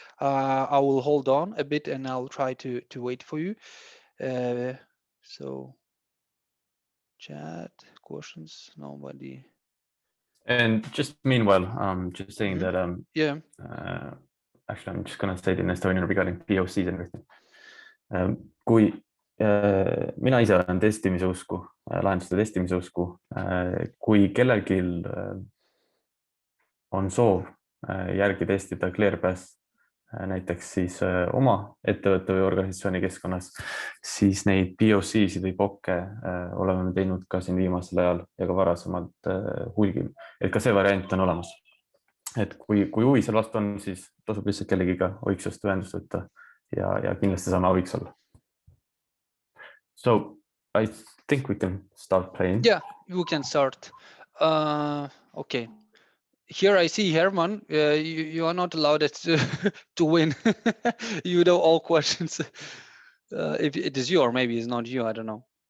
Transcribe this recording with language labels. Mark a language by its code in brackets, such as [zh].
[en] I will hold on a bit and I'll try to wait for you. So chat, questions, nobody. And just meanwhile, just saying that yeah. Actually, I'm just gonna say it in Estonian regarding POCs and everything. [et] Kui mina ise olen testimise usku, lahenduste testimise usku, kui kellelgi on soov järgi testida Clearpass näiteks siis oma ettevõtte või organisatsiooni keskkonnas, siis neid POC-sid või POC-e oleme me teinud ka siin viimasel ajal ja ka varasemalt hulgil, et ka see variant on olemas. Et kui huvi seal vastu on, siis tasub lihtsalt kellegiga Oiksust ühendust võtta ja kindlasti saame abiks olla. [en] So I think we can start playing. Yeah, we can start. Okay. Here I see Herman. You are not allowed to win. You know all questions. If it is you or maybe it's not you, I don't know.